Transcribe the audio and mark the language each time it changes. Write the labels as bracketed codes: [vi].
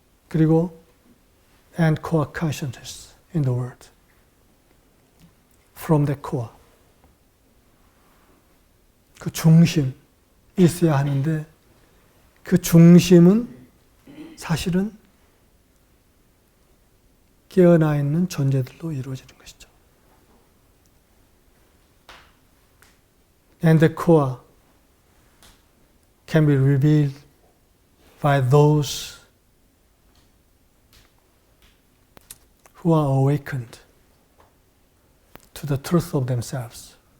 [ko] 그리고 [en] and core consciousness in the world. From the core. [ko] 그 중심이 있어야 하는데 그 중심은 사실은 깨어나 있는 존재들로 이루어지는 것이죠. [en] And the core can be revealed by those who are awakened to the truth of themselves.